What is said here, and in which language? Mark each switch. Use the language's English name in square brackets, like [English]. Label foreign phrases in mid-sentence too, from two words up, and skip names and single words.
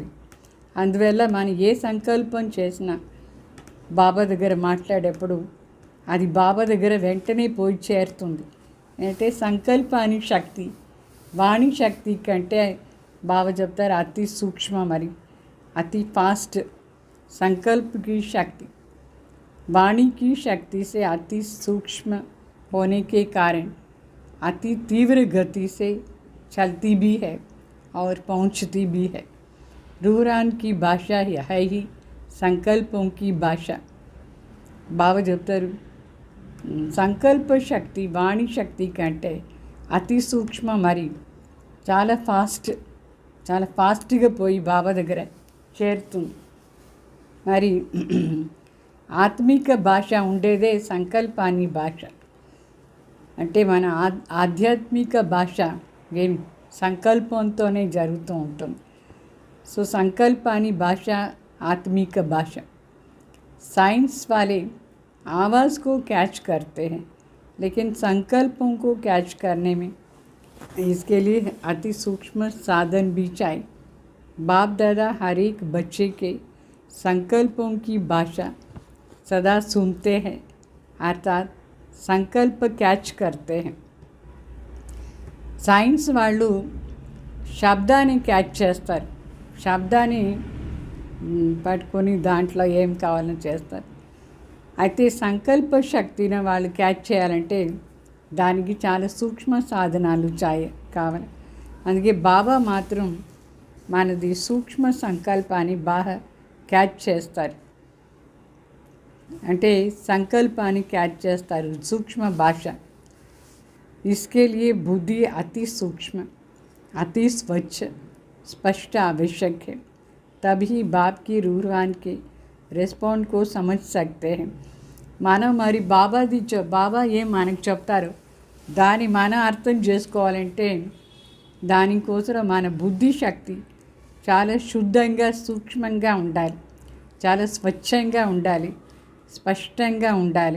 [Telugu] అందువల్ల మనం ఏ సంకల్పం చేసినా బాబా దగ్గర మాట్లాడేప్పుడు అది బాబా దగ్గర వెంటనే పోయి చేరుతుంది. అంటే సంకల్పానికి శక్తి వాణి శక్తి కంటే బాబా చెప్తారు అతి సూక్ష్మ, మరి అతి [Hindi] फास्ट संकल्प की शक्ति वाणी की शक्ति से अति सूक्ष्म होने के कारण अति तीव्र गति से चलती भी है और पहुंचती भी है. रूहरान की भाषा है ही संकल्पों की भाषा. [Telugu] బాబా చెప్తారు, సంకల్ప శక్తి వాణి శక్తి కంటే అతి సూక్ష్మ, మరి చాలా ఫాస్ట్గా పోయి బాబా దగ్గర చేరుతుంది. మరి ఆత్మిక భాష ఉండేదే సంకల్పాన్ని భాష. అంటే మన ఆధ్యాత్మిక భాష ఏమి సంకల్పంతోనే జరుగుతూ ఉంటుంది. సో సంకల్పాన్ని భాష [Hindi] आत्मिक भाषा. साइंस वाले आवाज़ को कैच करते हैं, लेकिन संकल्पों को कैच करने में इसके लिए अति सूक्ष्म साधन भी चाहिए. बाप दादा हर एक बच्चे के संकल्पों की भाषा सदा सुनते हैं, अर्थात संकल्प कैच करते हैं. [Telugu] साइंस వాళ్ళు శబ్దాన్ని క్యాచ్ చేస్తారు, శబ్దాన్ని పట్టుకొని దాంట్లో ఏం కావాలని చేస్తారు. అయితే సంకల్ప శక్తిని వాళ్ళు క్యాచ్ చేయాలంటే దానికి చాలా సూక్ష్మ సాధనాలు కావాలి. అందుకే బాబా మాత్రం మనది సూక్ష్మ సంకల్పాన్ని బాగా క్యాచ్ చేస్తారు. అంటే సంకల్పాన్ని క్యాచ్ చేస్తారు, సూక్ష్మ భాష. [Hindi] इसके लिए बुद्धि अति सूक्ष्म, अति स्वच्छ, स्पष्ट आवश्यक है. तभी बाप की रूहान के రెస్పాండ్ को समझ सकते हैं. [Telugu] మనం మరి బాబా ఏం మనకు చెప్తారో దాన్ని మనం అర్థం చేసుకోవాలంటే దానికోసం మన బుద్ధి శక్తి చాలా శుద్ధంగా సూక్ష్మంగా ఉండాలి, చాలా స్వచ్ఛంగా ఉండాలి, స్పష్టంగా ఉండాలి.